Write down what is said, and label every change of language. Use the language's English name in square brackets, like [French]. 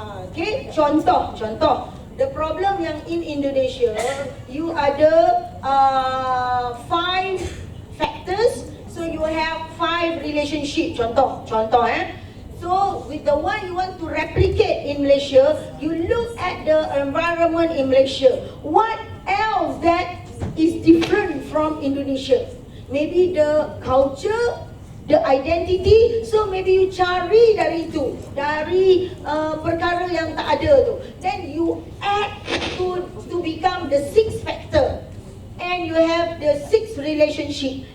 [English] Okay, contoh. The problem yang in Indonesia, you ada 5 factors, so you have 5 relationship. Contoh. So with the one you want to replicate in Malaysia, you look at the environment in Malaysia. What else that is different from Indonesia? Maybe the culture, the identity. [Malay] So maybe you cari dari itu, dari perkara yang tak ada tu. [English] Then you add to become the 6th factor. And you have the 6th relationship.